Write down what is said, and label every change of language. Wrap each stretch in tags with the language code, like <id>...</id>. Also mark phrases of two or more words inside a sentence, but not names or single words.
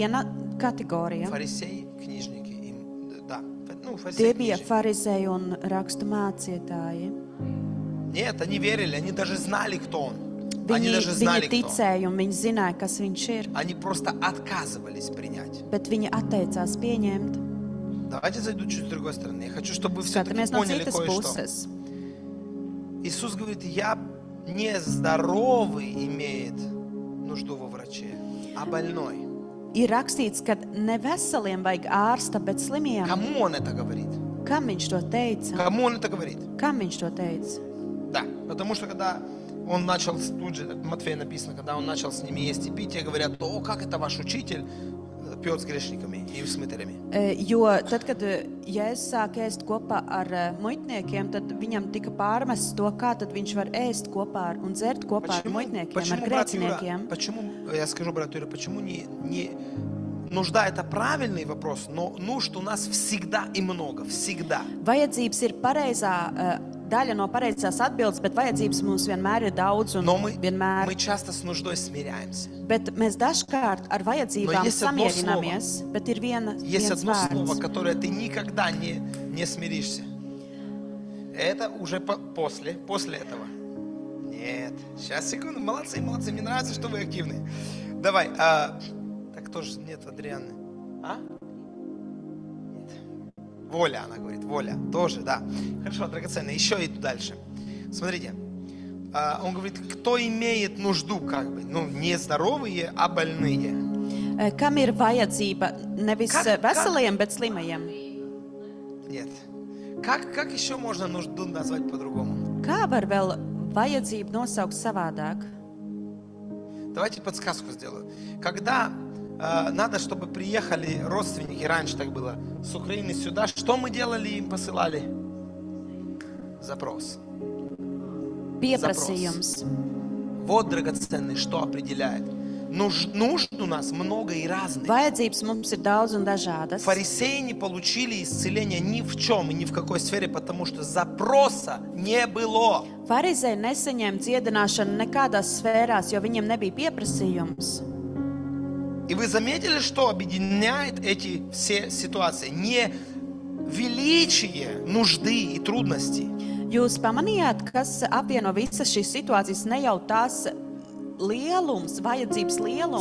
<lv>Viena kategorija.</lv> <ru>Фарисеи, книжники. Да,</ru> <lv>Tie</lv> <ru>фарисеи,</ru> <lv>bija</lv> <ru>книжники.</ru> <lv>farizēji un rakstu mācītāji.</lv> <ru>Нет, они верили, они даже знали, кто он. Они</ru> <lv>Viņi</lv> <ru>даже знали, кто он.</ru> <lv>ticēja un viņi zināja, kas viņš ir,</lv> <ru>Они просто отказывались принять.</ru> <lv>bet viņi atteicās pieņemt.</lv> <ru>Давайте зайду чуть с другой стороны. Я хочу, чтобы вы все-таки</ru> <lv>Skatāmies no</lv> <ru>поняли</ru> <lv>citas</lv> <ru>кое-что.</ru> <lv>puses.</lv> <ru>Иисус говорит, я не здоровый имеет нужду во враче, а больной.</ru> <lv>Ir rakstīts, ka ne veseliem vajag ārsta, bet slimiem.</lv> <ru>Кому он это говорит?</ru> <lv>Kam viņš to teica?</lv> <ru>Кому он это говорит?</ru> <lv>Kam viņš to teica?</lv> <ru>Да, потому что когда он начал, тут же, в Матфея написано, когда он начал с ними есть и пить, и говорят, о, как это ваш учитель пьет с грешниками и с мытарями.</ru> <lv>Jo tad, kad Jēzus sāk ēst kopā ar muitniekiem, tad viņam tika pārmests to, kā tad viņš var ēst kopā un dzert kopā ar muitniekiem, ar</lv> <ru>брат Юра,</ru> <lv>grēciniekiem.</lv> <ru>почему, я скажу, брат Юра, почему не нужда это правильный вопрос, но нужд у нас всегда и много, всегда.</ru> <lv>Vajadzības ir pareizā, daļa no pareizās atbildes, bet vajadzības mums vienmēr ir daudz un</lv> <ru>Но мы</ru> <lv>vienmēr.</lv> <ru>часто с нуждой смиряемся.</ru> <lv>Bet mēs dažkārt ar vajadzībām</lv> <ru>есть одно</ru> <lv>samierināmies, bet ir</lv> <ru>Есть</ru> <lv>viens</lv> <ru>одно слово,</ru> <lv>vārds.</lv> <ru>которое ты никогда не смиришься. Это уже после этого. Нет. Сейчас, секунду. Молодцы, мне нравится, что вы активны. Давай. Так тоже нет Адрианы. А? Нет. Воля, она говорит. Воля. Тоже, да. Хорошо, драгоценно. Еще иду дальше. Смотрите. Он говорит, кто имеет нужду, как бы. Не здоровые, а больные.</ru> <lv>Kam ir vajadzība nevis</lv> <ru>Как-</ru> <lv>veseliem, bet slimajiem?</lv> <ru>Нет. Как еще можно нужду назвать по-другому?</ru> <lv>Kā var vēl vajadzību nosaukt savādāk?</lv> <ru>Давайте подсказку сделаю. Когда надо, чтобы приехали родственники, раньше так было, с Украины сюда, что мы делали, им посылали? Запрос.</ru> <lv>Pieprasījums.</lv> <ru>Вот, драгоценный, что определяет. Нужд у нас много и разных.</ru> <lv>Vajadzības mums ir daudz un dažādas.</lv> <ru>Фарисеи не получили исцеления ни в чем и ни в какой сфере, потому что запроса не было.</ru> <lv>Farizēji nesaņēma dziedināšanu nekādās sfērās, jo viņiem nebija pieprasījums.</lv> <ru>И вы заметили, что объединяет эти все ситуации? Не величие нужды и трудностей,</ru> <lv>Jūs pamanījāt, kas apvieno visas šīs situācijas, ne jau tās lielums, vajadzības lielums,</lv>